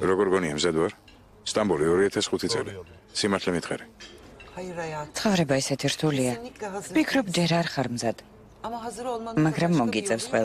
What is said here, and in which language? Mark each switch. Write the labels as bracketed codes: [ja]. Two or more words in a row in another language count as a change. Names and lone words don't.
[ka] როგორ გონია მზად ვარ? სტამბოლი 2005 წელი. სიმართლე მითხარი. [tr] hayır hayat. [ka] ცხოვრება ისეთი რთულია. [tr] Kesinlikle hazır. [ka] ვფიქრობ, ჯერ არ ხარ მზად, [tr] Ama hazır olmanın [ka] მაგრამ [tr] başka bir [ka] მოგიწევს [tr] yolu yok.